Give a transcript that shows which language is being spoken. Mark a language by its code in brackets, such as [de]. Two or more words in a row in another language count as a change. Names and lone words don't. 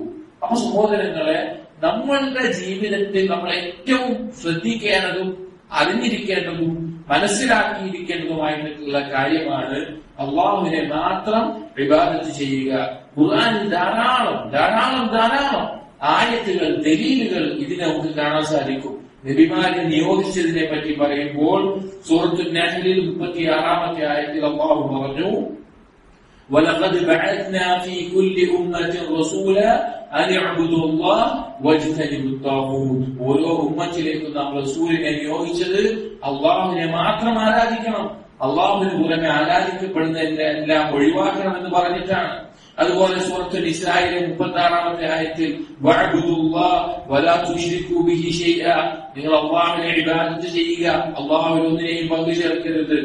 [ml] അപ്പൊ സഹോദരങ്ങളെ, നമ്മളുടെ ജീവിതത്തിൽ നമ്മൾ ഏറ്റവും ശ്രദ്ധിക്കേണ്ടതും അറിഞ്ഞിരിക്കേണ്ടതും മനസ്സിലാക്കിയിരിക്കേണ്ടതുമായിട്ടുള്ള കാര്യമാണ് അല്ലാഹുവിനെ മാത്രം ഇബാദത്ത് ചെയ്യുക. ഖുർആനിൽ ധാരാളം ആയത്തുകൾ, ദലീലുകൾ ഇതിനെ നമുക്ക് കാണാൻ സാധിക്കും. നബിമാരെ നിയോഗിച്ചതിനെ പറ്റി പറയുമ്പോൾ സൂറത്തുൻ നഹ്ലിൽ 36-ാമത്തെ ആയത്തിൽ അല്ലാഹു പറഞ്ഞു, [ar] وَلَقَدْ بَعَثْنَا فِي كُلِّ أُمَّةٍ رَسُولًا أَنِ اعْبُدُوا اللَّهَ وَاجْتَنِبُوا الطَّاغُوتَ. [ml] ഓരോ ഉമ്മത്തിലേക്കും നാം റസൂലിനെ നിയോഗിച്ചത് അല്ലാഹുവിനെ മാത്രം ആരാധിക്കണം, അല്ലാഹുവിന് പുറമെ ആരാധിക്കപ്പെടുന്നതെല്ലാം ഒഴിവാക്കണം എന്ന് പറഞ്ഞിട്ടാണ്. അതുപോലെ സൂറത്തുൽ ഇസ്രായിലെ 36-ാമത്തെ ആയത്തിൽ [ar] واعبدوا الله ولا تشركوا به شيئا, [ml] നിങ്ങൾ അല്ലാഹുവിനെ ഇബാദത്ത് ചെയ്യുക, അല്ലാഹുവിൽ ഒന്നിനെയും പങ്കു ചേർക്കരുത്.